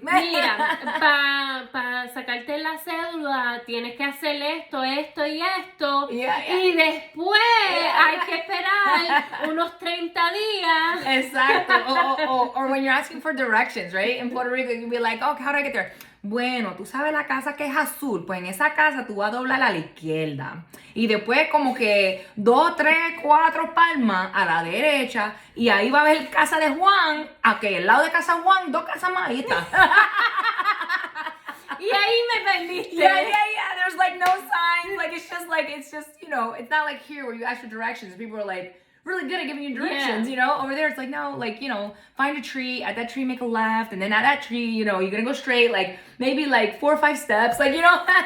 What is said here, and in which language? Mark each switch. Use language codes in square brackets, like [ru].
[es] Mira, para sacarte la cédula tienes que hacer esto y esto, y después hay que esperar unos 30 días. Exacto. [en] Or when you're asking for directions, right? In Puerto Rico, you'd be like, oh, how do I get there? [es] Bueno, tú sabes la casa que es azul, pues en esa casa tú vas a doblar a la izquierda y después como que 2, 3, 4 palmas a la derecha y ahí va a haber casa de Juan, aquí al lado de casa de Juan, 2 casas más, ahí está. Y ahí me perdiste. [en] Yeah. There's like no signs, like it's just, you know, it's not like here where you ask for directions. People are like, really good at giving you directions, you know. Over there, it's like, no, like, you know, find a tree, at that tree make a left, and then at that tree, you know, you're gonna go straight, like maybe like 4 or 5 steps, like, you know.